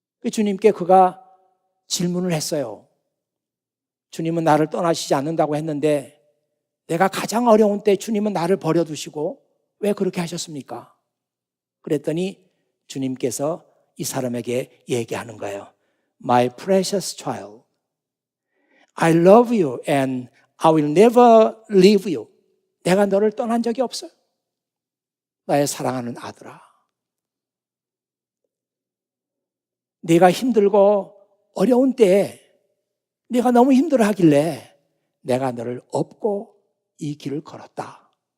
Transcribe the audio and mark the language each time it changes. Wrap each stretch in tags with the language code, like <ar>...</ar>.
<ko>주님께 그가 질문을 했어요. 주님은 나를 떠나시지 않는다고 했는데 내가 가장 어려운 때 주님은 나를 버려두시고 왜 그렇게 하셨습니까? 그랬더니 주님께서 이 사람에게 얘기하는 거예요.</ko> <en>My precious child, I love you and I will never leave you.</en> <ko>내가 너를 떠난 적이 없어요. 나의 사랑하는 아들아. 네가 힘들고 어려운 때에 네가 너무 힘들어하길래 내가 너를 업고 이 길을 걸었다.</ko>